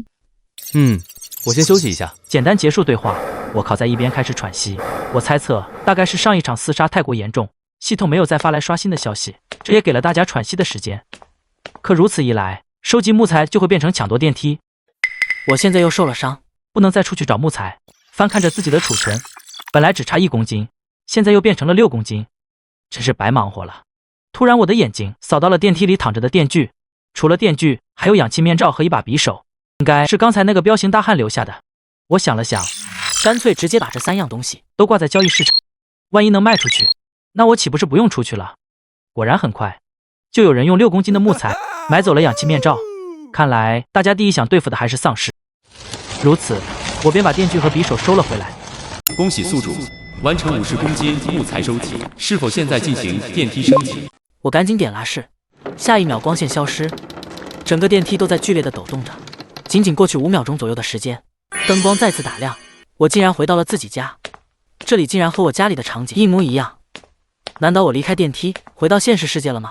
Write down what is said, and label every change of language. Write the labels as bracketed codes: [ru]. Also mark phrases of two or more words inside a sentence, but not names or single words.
[zh] 我先休息一下。簡單結束對話，我靠在一邊開始喘息。我猜測大概是上一場廝殺太過嚴重，系統沒有再發來刷新的消息，這也給了大家喘息的時間。可如此一來，收集木材就會變成搶奪電梯。我現在又受了傷，不能再出去找木材。翻看着自己的儲存，本來只差1公斤，現在又變成了6公斤，真是白忙活了。突然我的眼睛掃到了電梯裡躺着的電鋸，除了電鋸還有氧氣面罩和一把匕首，應該是剛才那個彪形大漢留下的。我想了想，乾脆直接把這3樣東西都掛在交易市場，萬一能賣出去，那我豈不是不用出去了？果然很快就有人用6公斤的木材買走了氧气面罩。看来大家第一想对付的还是喪尸。如此，我便把电锯和匕首收了回来。恭喜宿主完成50公斤木材收集，是否现在进行電梯升級？我趕緊點拉式，下一秒光線消失，整個電梯都在劇烈的抖動着。僅僅過去5秒鐘左右的時間，燈光再次打亮，我竟然回到了自己家。這裡竟然和我家裡的場景一模一樣。難道我離開電梯回到現實世界了嗎？